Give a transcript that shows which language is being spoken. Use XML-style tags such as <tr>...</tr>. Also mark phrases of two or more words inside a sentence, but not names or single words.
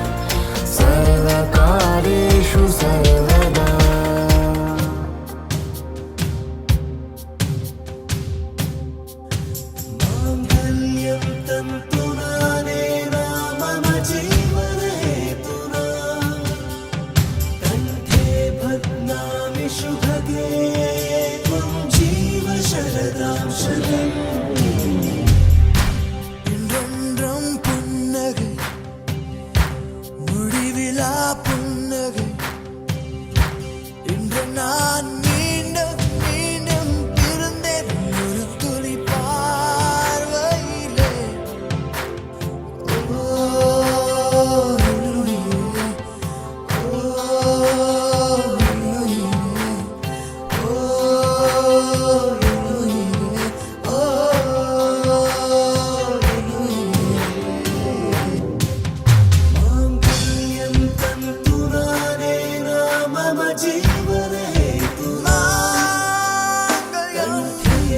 <sa>सर्वकार्येषु सर्वदा माङ्गल्यं तन्तुनानेन मम जीवनहेतुना कण्ठे बध्नामि शुभगे त्वं जीव शरदां शतम्</sa> <ta>இன்றொன்றும் புன்னகை முடிவிலா புன்னகை இன்று நான் மீண்டும் மீண்டும் பிறந்தேன் ஒரு துளி பார்வையிலே ஓ என்னுயிரே, ஓ என்னுயிரே, ஓ என்னுயிரே, ஓ</ta> <sa>माङ्गल्यं तन्तुनानेन मम जीवनहेतुना कण्ठे</sa>